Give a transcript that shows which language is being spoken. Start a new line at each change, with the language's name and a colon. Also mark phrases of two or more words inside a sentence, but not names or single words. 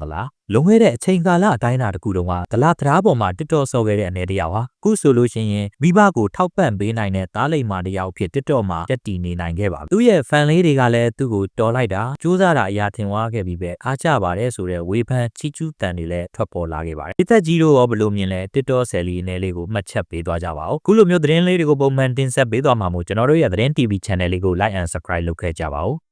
Burmese: လားလွန်ခဲ့တဲ့အချိန်ကာလအတိုင်းအတာတစ်ခုတုန်းကဒလသရာပေါ်မှာ TikTok ဆော့ခဲ့တဲ့အနေတယောက်ဟာအခုဆိုလို့ရှိရင်မိဘကိုထောက်ပံ့ပေးနိုင်တဲ့သားလိမ္မာတယောက်ဖြစ် TikTok မှာတက်တည်နေနိုင်ခဲ့ပါသူ့ရဲ့ fan လေးတွေကလည်းသူ့ကိုတော်လိုက်တာစူးစမ်းတာအရာထင်သွားခဲ့ပြီးပဲအားကြပါတယ်ဆိုတဲ့ဝေဖန်ချီးကျူးတန်တွေလည်းထွက်ပေါ်လာခဲ့ပါတယ်ဒီသက်ကြီးတို့ရောဘယ်လိုမြင်လဲ TikTok ဆယ်လီအနေလေးကိုမှတ်ချက်ပေးသွားကြပါဦးခုလိုမျိုးသတင်းလေးတွေကိုပုံမှန်တင်ဆက်ပေးသွားမှာမို့ကျွန်တော်တို့ရဲ့သတင်း TV channel လေးကို
English: like and subscribe
Burmese: လုပ်ခဲ့ကြပါဦး